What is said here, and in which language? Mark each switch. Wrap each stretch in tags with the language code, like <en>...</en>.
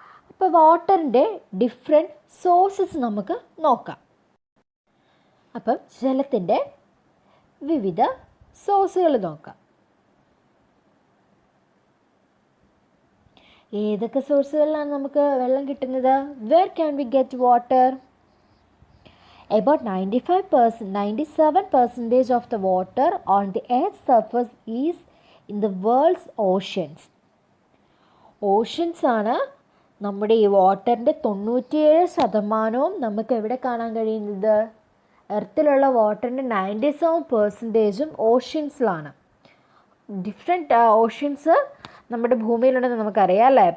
<ml>അപ്പോൾ വാട്ടറിൻ്റെ different sources നമുക്ക് നോക്കാം. അപ്പം ജലത്തിൻ്റെ വിവിധ സോഴ്സുകൾ നോക്കാം. ഏതൊക്കെ സോഴ്സുകളിലാണ് നമുക്ക് വെള്ളം കിട്ടുന്നത്?</ml> <en>Where can we get water? About 97% of the water on the earth's surface is in the world's oceans.</en> <ml>Oceans ആണ് നമ്മുടെ ഈ വാട്ടറിൻ്റെ 97% നമുക്ക് എവിടെ കാണാൻ കഴിയുന്നത്? എർത്തിലുള്ള വാട്ടറിൻ്റെ 97% ഓഷ്യൻസിലാണ്. ഡിഫറെൻറ്റ് ഓഷ്യൻസ് നമ്മുടെ ഭൂമിയിലുണ്ടെന്ന് നമുക്കറിയാം അല്ലേ?</ml>